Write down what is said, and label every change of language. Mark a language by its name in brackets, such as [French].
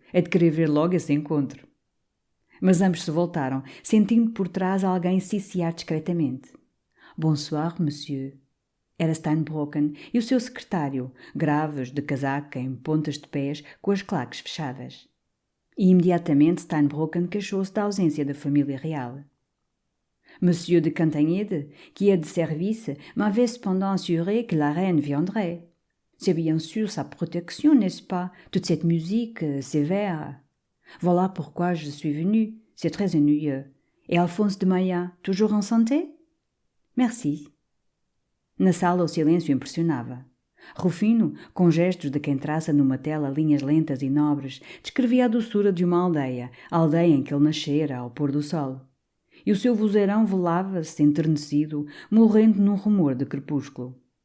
[Portuguese] É de querer ver logo esse encontro. Mas ambos se voltaram, sentindo por trás alguém ciciar discretamente. [French] Bonsoir, monsieur. [Portuguese] Era Steinbrocken e o seu secretário, graves, de casaca, em pontas de pés, com as claques fechadas. E imediatamente Steinbrocken queixou-se da ausência da família real. [French] Monsieur de Cantanhede, qui est de service, m'avait cependant assuré que la reine viendrait. C'est bien sûr sa protection, n'est-ce pas, toute cette musique sévère. Voilà pourquoi je suis venu, c'est très ennuyeux. Et Alphonse de Maillat, toujours en santé? Merci. [Portuguese] Na sala o silêncio impressionava. Rufino, com gestos de quem traça numa tela linhas lentas e nobres, descrevia a doçura de uma aldeia, a aldeia em que ele nascera ao pôr do sol. E o seu vozeirão velava-se, enternecido, morrendo num rumor de crepúsculo.